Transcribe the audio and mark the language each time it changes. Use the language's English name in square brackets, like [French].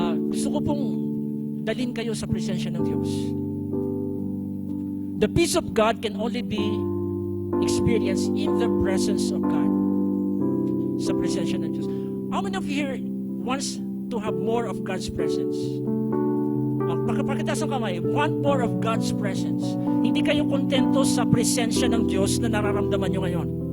[Filipino] Gusto ko pong dalhin kayo sa presensya ng Diyos. [English] The peace of God can only be experienced in the presence of God. [Filipino] Sa presensya ng Diyos. [English] How many of you here wants to have more of God's presence? [Filipino] Pakitaas ang kamay, want more of God's presence. Hindi kayo kontento sa presensya ng Diyos na nararamdaman nyo ngayon.